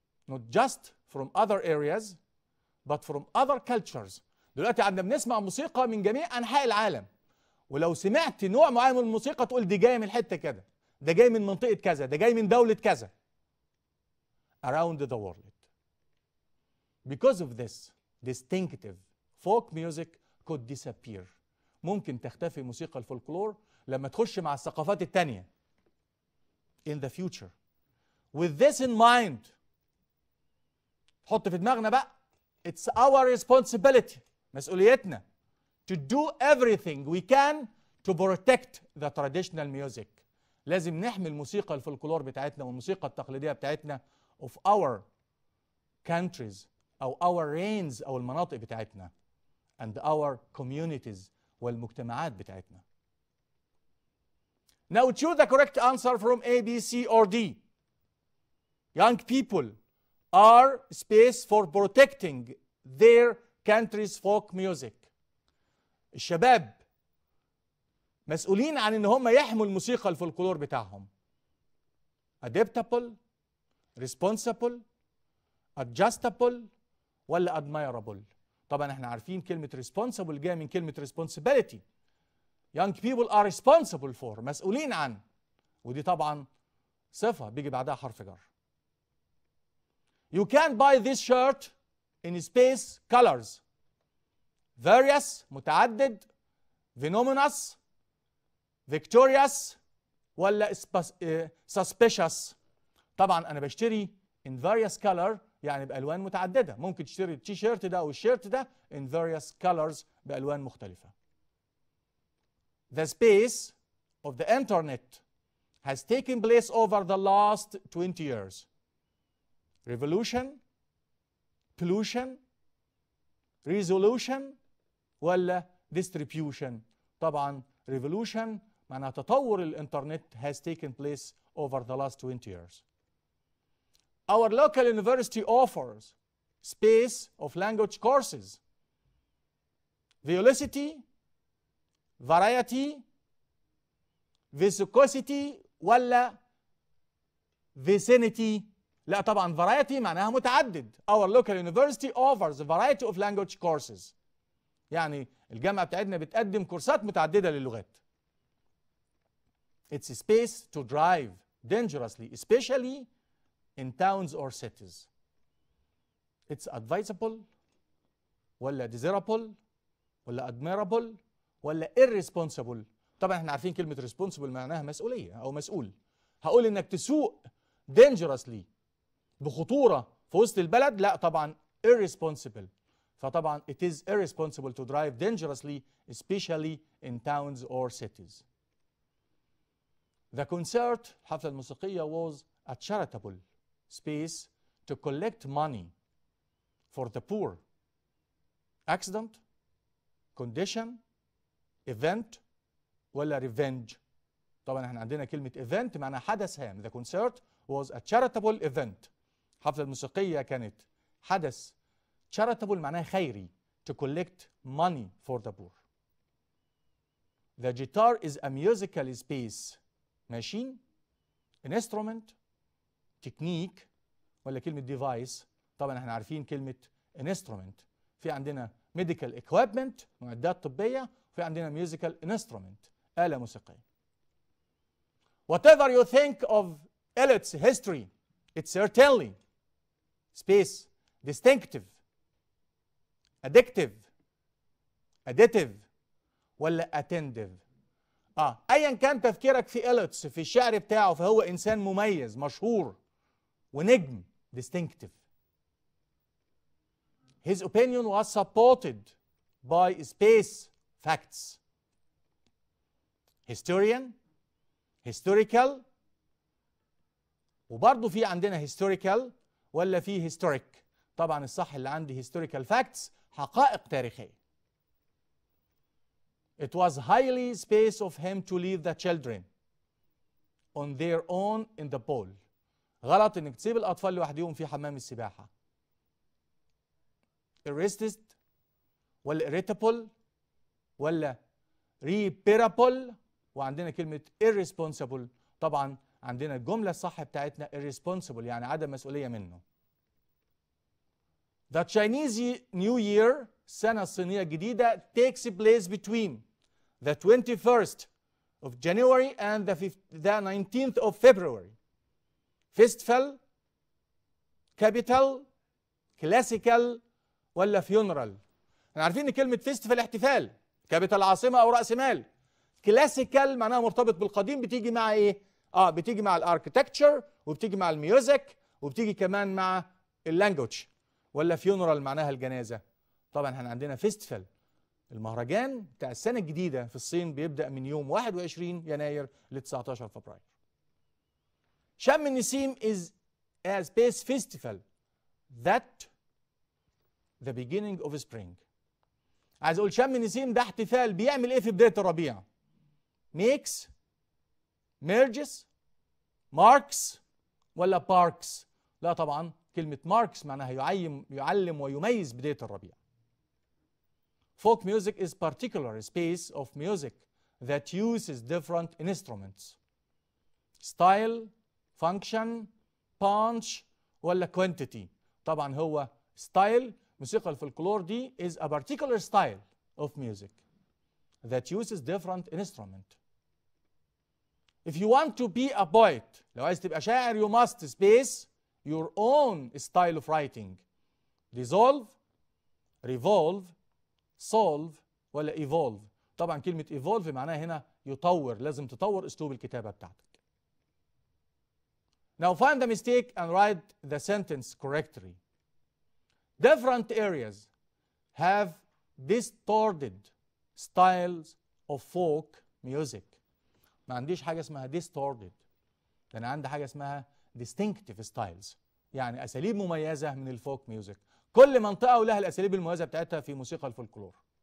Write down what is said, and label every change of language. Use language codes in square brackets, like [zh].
[en] Not just from other areas but from other cultures. [ar] دلوقتي عندنا بنسمع موسيقى من جميع أنحاء العالم، ولو سمعت نوع معين من الموسيقى تقول دي جاية من حتة كده، ده جاي من منطقة كذا، ده جاي من دولة كذا. [en] Around the world. Because of this distinctive folk music could disappear. [ar] ممكن تختفي موسيقى الفولكلور لما تخش مع الثقافات التانية. [en] in the future. With this in mind, [ar] حط في دماغنا بقى [en] it's our responsibility، [ar] مسؤوليتنا [en] to do everything we can to protect the traditional music. [ar] لازم نحمي الموسيقى الفلكلور بتاعتنا والموسيقى التقليدية بتاعتنا [en] of our countries [ar] أو [en] our reigns [ar] أو المناطق بتاعتنا [en] and our communities [ar] والمجتمعات بتاعتنا. [en] Now choose the correct answer from A, B, C or D. Young people are space for protecting their country's folk music. [ar] الشباب مسؤولين عن ان هم يحموا الموسيقى الفلكلور بتاعهم. [en] Adaptable, responsible, adjustable [ar] ولا [en] admirable؟ [ar] طبعا احنا عارفين كلمة responsible جاية من كلمة responsibility. [en] Young people are responsible for، [ar] مسؤولين عن، ودي طبعا صفة بيجي بعدها حرف جر. [en] You can buy this shirt in space colors. Various [ar] متعدد، [en] venomous، victorious [ar] ولا [en] suspicious؟ [ar] طبعا انا بشتري [en] in various color [ar] يعني بألوان متعددة. ممكن تشتري التي شيرت ده أو الشيرت ده [en] in various colors [ar] بألوان مختلفة. [en] The space of the internet has taken place over the last 20 years. Revolution, pollution, resolution ولا distribution؟ [ar] طبعا [en] revolution [ar] معناها تطور الانترنت [en] has taken place over the last 20 years. Our local university offers space of language courses. Velocity, variety, viscosity [ar] ولا [en] vicinity؟ [ar] لا طبعا [en] variety [ar] معناها متعدد. [en] Our local university offers a variety of language courses. [ar] يعني الجامعة بتاعتنا بتقدم كورسات متعددة للغات. [en] It's a space to drive dangerously, especially in towns or cities. It's advisable [ar] ولا [en] desirable [ar] ولا [en] admirable [ar] ولا [en] irresponsible؟ [ar] طبعا احنا عارفين كلمة responsible معناها مسؤولية أو مسؤول. هقول إنك تسوق [en] dangerously [ar] بخطورة في وسط البلد، لا طبعا [en] irresponsible. [ar] فطبعا [en] it is irresponsible to drive dangerously especially in towns or cities. The concert [ar] الحفلة الموسيقية [en] was a charitable space to collect money for the poor. Accident, condition, event [ar] ولا [en] revenge؟ [ar] طبعا احنا عندنا كلمة event معناها حدث هام. [en] The concert was a charitable event. [ar] الحفلة الموسيقية كانت حدث [en] charitable [ar] معناها خيري [en] to collect money for the poor. The guitar is a musical space. machine, instrument, technique [ar] ولا كلمة [en] device؟ [ar] طبعا احنا عارفين كلمة [en] instrument. [ar] في عندنا [en] medical equipment [ar] معدات طبية، وفي عندنا [en] musical instrument [ar] آلة موسيقية. [en] Whatever you think of Eliot's history, it's certainly space, distinctive, addictive, additive ولا attentive؟ [ar] ايا كان تفكيرك في إليوتس في الشعر بتاعه فهو انسان مميز مشهور ونجم [en] distinctive. His opinion was supported by space facts. Historian, historical [ar] وبرضه في عندنا [en] historical [ar] ولا في [en] historic؟ [ar] طبعا الصح اللي عندي [en] historical facts، [ar] حقائق تاريخية. [en] It was highly space of him to leave the children on their own in the pool. [ar] غلط انك تسيب الاطفال لوحدهم في حمام السباحة. [en] Irresist [ar] ولا [en] irritable [ar] ولا [en] repairable، [ar] وعندنا كلمة [en] irresponsible. [ar] طبعا عندنا الجملة الصح بتاعتنا [en] irresponsible [ar] يعني عدم مسؤولية منه. [en] The Chinese New Year [ar] السنة الصينية الجديدة [en] takes place between the 21st of January and the 19th of February. Festival, capital, classical [ar] ولا [en] funeral؟ [ar] احنا عارفين ان كلمة فيستيفال احتفال، كابيتال عاصمة او رأس مال. كلاسيكال معناها مرتبط بالقديم، بتيجي مع ايه؟ بتيجي مع الاركتكتشر وبتيجي مع الميوزك وبتيجي كمان مع اللانجوج. ولا فيونرال معناها الجنازه. طبعا احنا عندنا فيستيفال، المهرجان بتاع السنه الجديده في الصين بيبدا من يوم 21 يناير ل 19 فبراير. شم النسيم [en] is a space festival that the beginning of spring. [ar] عايز اقول شم النسيم ده احتفال بيعمل ايه في بدايه الربيع؟ [en] makes، merges، marks [ar] ولا [en] parks؟ [ar] لا طبعا كلمة [en] marks [ar] معناها يعلم ويميز بداية الربيع. [en] Folk music is particular space of music that uses different instruments. Style، function، punch [ar] ولا [en] quantity؟ [ar] طبعا هو [en] style. [ar] موسيقى الفلكلور دي [en] is a particular style of music that uses different instrument. If you want to be a poet، [ar] لو عايز تبقى شاعر [en] you must space your own style of writing. Dissolve، revolve، solve [ar] ولا [en] evolve؟ [ar] طبعا كلمة evolve معناها هنا يطور، لازم تطور اسلوب الكتابة بتاعتك. [en] Now find the mistake and write the sentence correctly. Different areas have distorted styles of folk music. [ar] ما عنديش حاجة اسمها [en] distorted، [ar] ده أنا عندي حاجة اسمها [en] distinctive styles، [ar] يعني أساليب مميزة من الفوك ميوزك. كل منطقة ولها الأساليب المميزة بتاعتها في موسيقى الفولكلور.